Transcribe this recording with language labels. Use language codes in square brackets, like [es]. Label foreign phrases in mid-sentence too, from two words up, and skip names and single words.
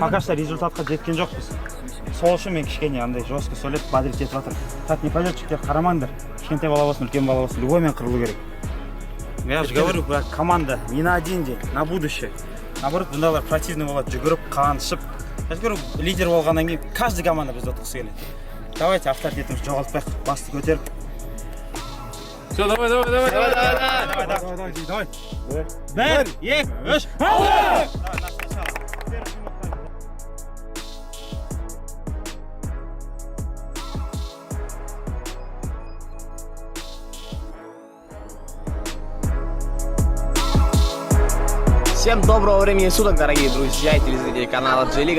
[kk] Пока что результатқа жеткен жоқпыз. Сол үшін мен кішкене андай жестко сөйлеп бодрить етіп жатырмын. [ru] Так не пойдет, [kk] жігіттер, қарамаңдар. Кішкентай бала болсын, үлкен бала болсын, любоймен қырылу керек. [ru] Я же говорю, команда не на один день, на будущее. [kk] Наоборот, бұндайлар противный болады, жүгіріп, қаншып. [ru] Я же говорю, [kk] лидер болғаннан кейін [ru] каждый команда [kk] бізді ұтқысы келеді. Давайте авторитетімізді жоғалтпайық, басты көтеріп. [ru] Все, давай. [kk] Бір, екі, үш, [ru] Всем доброго времени суток, дорогие друзья и телезрители канала J-Liga.